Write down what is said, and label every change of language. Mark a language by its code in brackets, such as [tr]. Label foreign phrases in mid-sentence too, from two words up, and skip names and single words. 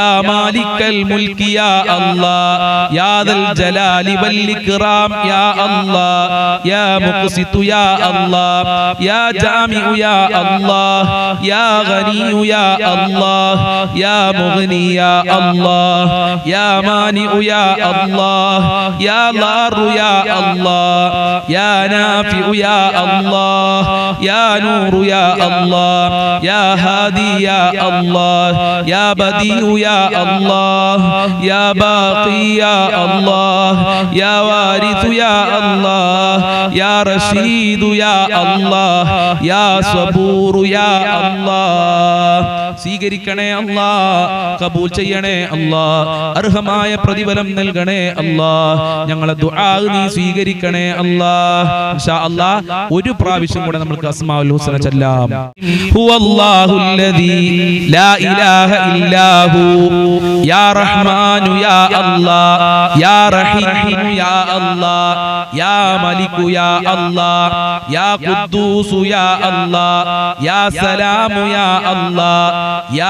[ar] مالك الملك يا الله يا ذا الجلال والإكرام يا الله يا مقسط يا الله يا جامع يا الله يا غني يا الله يا مغني يا الله يا مانع يا الله يا ضار يا الله يا نافع يا الله يا نور يا الله يا هادي يا الله يا بديع يا الله يا باقي يا الله يا وارث يا الله يا رشيد يا الله يا صبور يا الله [ml] സ്വീകരിക്കണേ അല്ലാ, കബൂൽ ചെയ്യണേ അല്ലാ, അർഹമായ പ്രതിഫലം നൽകണേ അല്ലാ, ഞങ്ങളെ ദുആ നീ സ്വീകരിക്കണേ അല്ലാ. [ar] إن شاء الله [ml] ഒരു പ്രാവശ്യം കൂടെ നമുക്ക് [ar] أسماء الحسنى [ml] ചൊല്ലാം. [ar] هو الله الذي لا إله إلا هو يا رحمن يا الله يا رحيم يا الله يا ملك يا الله يا قدوس يا الله يا سلام يا الله يا